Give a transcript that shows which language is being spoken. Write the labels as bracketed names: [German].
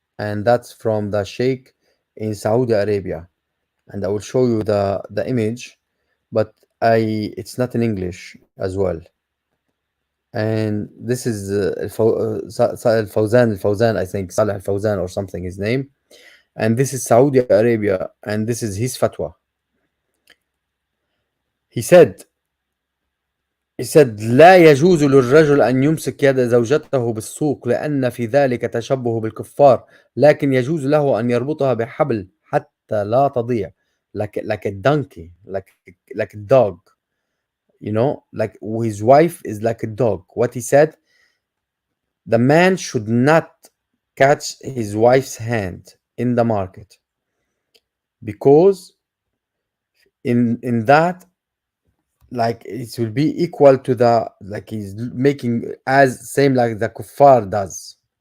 [English] And that's from the sheikh in Saudi Arabia, and I will show you the image, but it's not in English as well. And this is Al-Fawzan, I think, Saleh Al-Fawzan or something, his name. And this is Saudi Arabia, and this is his fatwa. He said [Arabic] لا يجوز للرجل أن يمسك يد زوجته بالسوق لأن في ذلك تشبه بالكفار، لكن يجوز له أن يربطها بحبل حتى لا تضيع, [English] like a donkey, like a dog, [Arabic] you know, like his wife is like a dog. [English] What he said, the man should not catch his wife's hand in the market, because in that, like, it will be equal to the, like, he's making as same like the kuffar does.